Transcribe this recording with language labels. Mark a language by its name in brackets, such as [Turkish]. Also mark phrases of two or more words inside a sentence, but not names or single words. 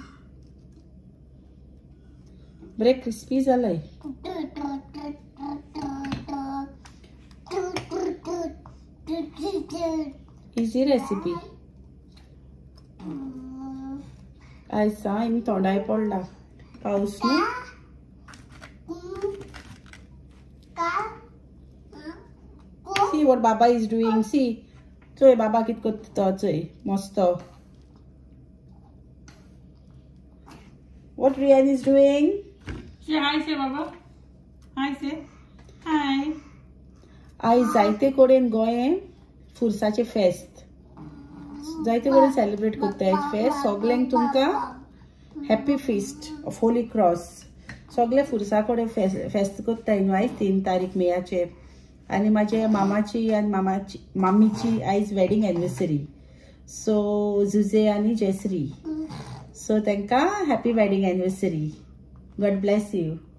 [Konkani] बरे क्रिस्पी जालाय इजी रेसिपी आयज हिंग तोंडाय पडला पावस न्हू [English] See what Baba is doing. See, [Konkani] चोय बाबा कित कोत्ता चोय मस्त. [English] What Rian is doing? Say hi, say Baba. Hi, say hi. [Konkani] आयज जायते कडेन गोंयें फुरसाचे फेस्त जायते कडेन सेलिब्रेट कोत्ताय फेस्त सगल्यांक तुमकां [English] happy feast of Holy Cross [Konkani] सगळे फुरसा कडेन फेस्त कोत्ताय न्हू आयज 3 तारीख मेयाचे आनी म्हाजे मामाची आनी मामीची आयज [English] wedding anniversary [Konkani] सो जुजे आनी जयश्री सो तांकां [English] happy wedding anniversary God bless you